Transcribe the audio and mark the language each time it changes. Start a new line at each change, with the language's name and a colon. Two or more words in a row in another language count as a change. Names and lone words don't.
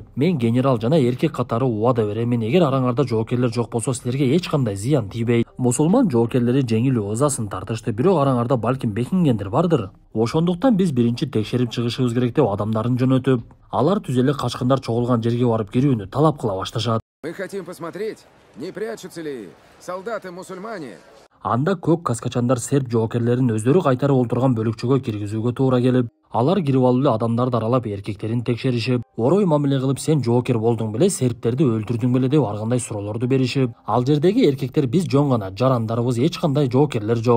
Kyrgyz: Мен генерал жана эркек катары убада беремин, эгер араңарда жоокерлер жок болсо силерге эч кандай зыян тийбейт. Мусулман жоокерлери жеңилүү ызасын тартышты, бирок араңарда балким бекингендер бардыр. Ошондуктан биз биринчи текшерип чыгышыбыз керек деп адамдарын жөнөтүп, алар түз эле качкындар чогулган жерге барып кирүүнү талап кыла башташат.
Russian: Мы хотим посмотреть, не прячутся ли солдаты-мусульмане.
Kyrgyz: Анда көк каскачандар серб жоокерлерин өздөрү кайтарып олтурган бөлүкчөгө киргизүүгө туура келип, алар кирип алып эле адамдарды аралап эркектерин текшеришип, орой мамиле кылып, сен жоокер болдуң беле, сербтерди өлтүрдүң беле деп ар кандай суроолорду беришип, ал жердеги эркектер биз жөн гана жарандарыбыз, эч кандай жоокерлер жок.